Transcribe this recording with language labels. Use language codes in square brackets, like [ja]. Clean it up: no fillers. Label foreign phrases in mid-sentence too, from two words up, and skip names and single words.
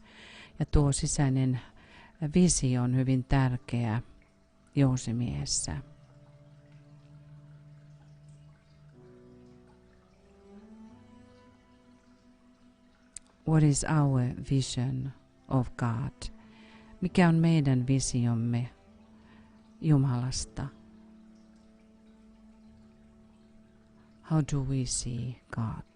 [fi] Ja tuo sisäinen visio on hyvin tärkeä Jousimiehessä. [en] What is our vision of God? [fi] Mikä on meidän visiomme Jumalasta? [en] How do we see God?